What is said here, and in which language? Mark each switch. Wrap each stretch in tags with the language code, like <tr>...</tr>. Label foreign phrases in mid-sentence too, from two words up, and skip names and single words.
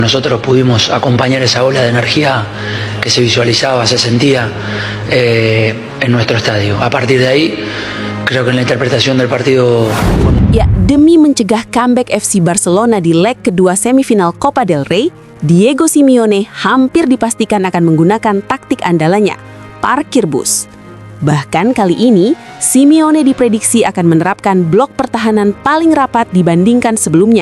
<es>Nosotros pudimos acompañar esa ola de energía que se visualizaba, se sentía en nuestro estadio. A partir de ahí, creo que en la interpretación del partido...</es> <id>Ya, demi mencegah comeback FC Barcelona di leg kedua semifinal Copa del Rey, Diego Simeone hampir dipastikan akan menggunakan taktik andalannya, parkir bus. Bahkan kali ini, Simeone diprediksi akan menerapkan blok pertahanan paling rapat dibandingkan sebelumnya.</id>